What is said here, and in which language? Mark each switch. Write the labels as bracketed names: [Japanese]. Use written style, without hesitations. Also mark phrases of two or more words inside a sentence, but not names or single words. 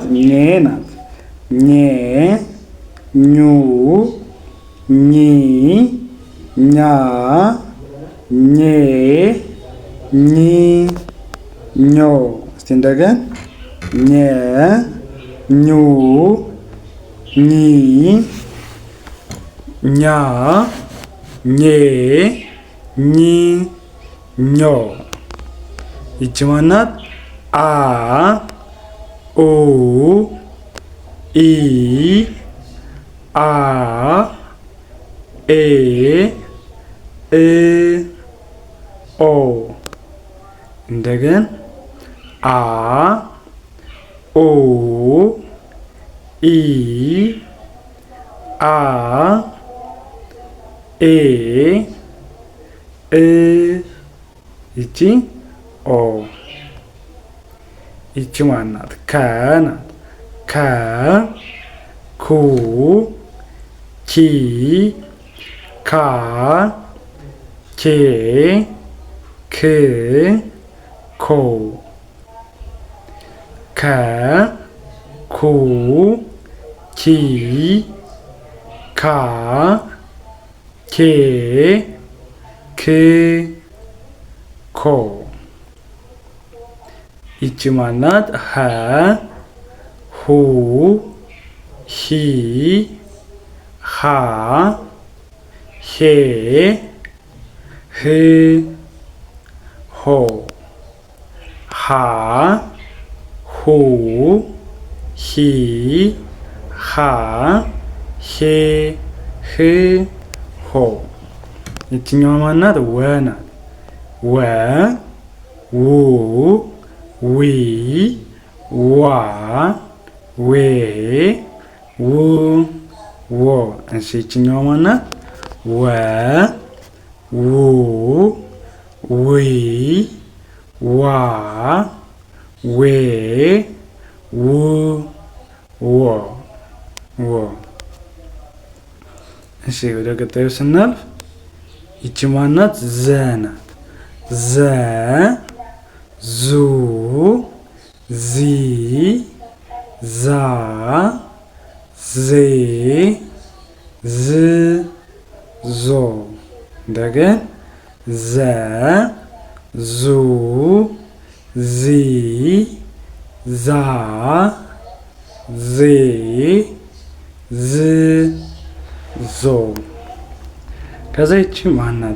[Amharic] ኘ ናት። ኘ ኙ ኚ ኛ ኜ ኚ ኞ። እስቲ እንደገና ኘ ኙ ኚ ኛ ኜ ኚ ኞ። ይቺ ማናት? አ ኡ ኢ አ ኤ እ ኦ እንደገን አ ኦ ኢ አ ኤ እ ይቺ ኦ ይቺ ማናት? ከ ናት። ከ ኩ ኪ ካ ኬ ክ ኮ ከ ኩ ኪ ካ ኬ ክ ኮ ይቺ ማናት? ሀ ሁ ሂ ሃ ሄ ህ ሆ ሃ ሁ ሂ ሃ ሄ ህ ሆ ይችኛዋ ማናት? ወ ናት። ወ ው ዊ ዋ ዌ ው ዎ እሺ ይችኛዋ ማናት? ወ ው ዊ ዋ ዌ ው ዎ ዎ እሺ ወደ ቀጣዩ ስናልፍ ይቺ ማናት? ዘ ናት። ዘ ዙ ዚ ዛ ዜ ዝ ዞ እንደገን ዘ ዙ ዚ ዛ ዜ ዝ ዞ ከዛ ይቺ ማናት?